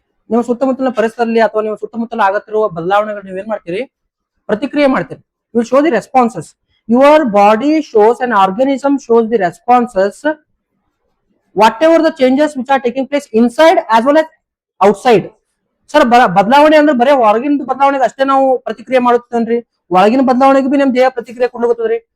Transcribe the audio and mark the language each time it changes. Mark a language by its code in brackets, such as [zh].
[kn] ನಿಮ್ಮ ಸುತ್ತಮುತ್ತಲಿನ ಪರಿಸರದಲ್ಲಿ ಅಥವಾ ನಿಮ್ಮ ಸುತ್ತಮುತ್ತಲ ಆಗತ್ತಿರುವ ಬದಲಾವಣೆಗಳು ನೀವೇನ್ ಮಾಡ್ತೀರಿ? ಪ್ರತಿಕ್ರಿಯೆ ಮಾಡ್ತೀರಿ. [en] You show the responses. your body shows, an organism shows the responses whatever the changes which are taking place inside as well as outside. [kn] Sir ಬದಲಾವಣೆ ಅಂದ್ರೆ ಬರೀ ಹೊರಗಿನ ಬದಲಾವಣೆಗೆ ಅಷ್ಟೇ ನಾವು ಪ್ರತಿಕ್ರಿಯೆ ಮಾಡುತ್ತೇನ್ರಿ, ಒಳಗಿನ ಬದಲಾವಣೆಗೆ ಬಿ ನಮ್ ದೇಹ ಪ್ರತಿಕ್ರಿಯೆ ಕೊಡ್ಲತ್ತದ್ರಿ.